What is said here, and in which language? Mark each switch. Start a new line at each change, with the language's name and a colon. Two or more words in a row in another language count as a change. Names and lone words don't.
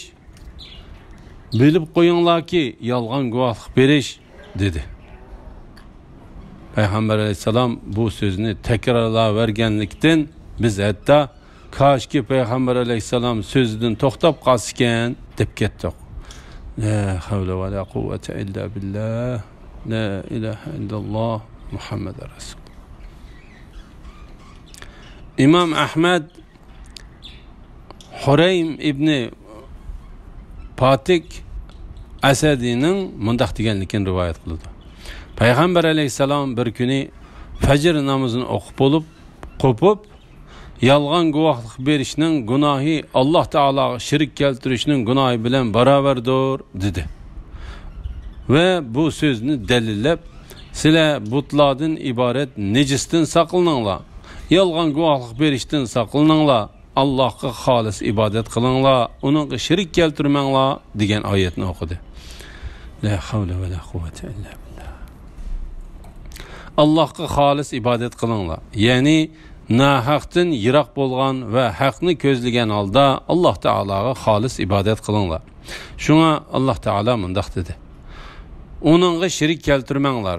Uzbek: Bilib qo'yinglarki, yolg'on guvohlik berish" dedi. Payg'ambar alayhissalom bu so'zni takrorlaverganlikdan biz hatto "Koshki Payg'ambar alayhissalom so'zidan to'xtab qolsa-ekan" deb ketdik.
Arabic: لا حول ولا قوة إلا بالله. لا إله إلا الله محمد رسول.
Uzbek: İmam Ahmed Hureym İbni Patik Asadi'nin mundaq deganligini rivoyat qildi. Payg'ambar alayhissalom bir kuni fajr namozini o'qib bo'lib, qo'pib, yolg'on guvohlik berishning gunohi Alloh taologa shirk keltirishning gunohi bilan barobardir dedi. Ve bu so'zni dalillab, sizlar butlardan iborat nejisdan saqlaninglar, yolg'on guvohlik berishdan saqlaninglar, Allohga xolis ibodat qilinglar, uningga shirk keltirmanglar degan oyatni o'qidi.
Arabic: لا حول ولا قوة إلا بالله.
Uzbek: Allohga xolis ibodat qilinglar. Ya'ni nahaqdan yiroq bo'lgan va haqni ko'zlagan holda Alloh taologa xolis ibodat qilinglar. Shunga Alloh taolo mundaq dedi: "Uningga shirk keltirmanglar."